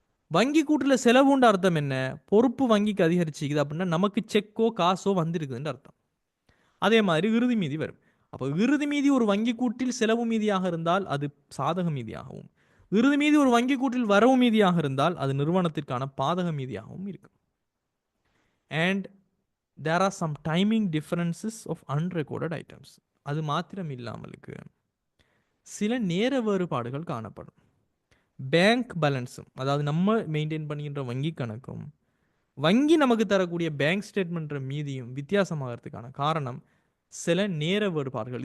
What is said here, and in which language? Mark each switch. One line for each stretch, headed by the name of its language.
Tamil: வங்கி கூட்டில் செலவுன்ற அர்த்தம் என்ன, பொறுப்பு வங்கிக்கு அதிகரிச்சுக்குது அப்படின்னா நமக்கு செக்கோ காசோ வந்திருக்குதுன்ற அர்த்தம். அதே மாதிரி இறுதி மீதி வரும். அப்போ இறுதி மீதி ஒரு வங்கி கூட்டில் செலவு மீதியாக இருந்தால் அது சாதக மீதியாகவும், இறுதி மீதி ஒரு வங்கி கூட்டில் வரவு மீதியாக இருந்தால் அது நிறுவனத்திற்கான பாதக மீதியாகவும் இருக்கும்.
English: And there are some timing differences of unrecorded items.
Tamil: அது மாத்திரம் இல்லாமலுக்கு சில நேர வேறுபாடுகள் காணப்படும். பேங்க் பேலன்ஸும், அதாவது நம்ம மெயின்டைன் பண்ணுகின்ற வங்கி கணக்கும் வங்கி நமக்கு தரக்கூடிய பேங்க் ஸ்டேட்மெண்ட் மீதியும் வித்தியாசமாகிறதுக்கான காரணம் சில நேர வேறுபாடுகள்.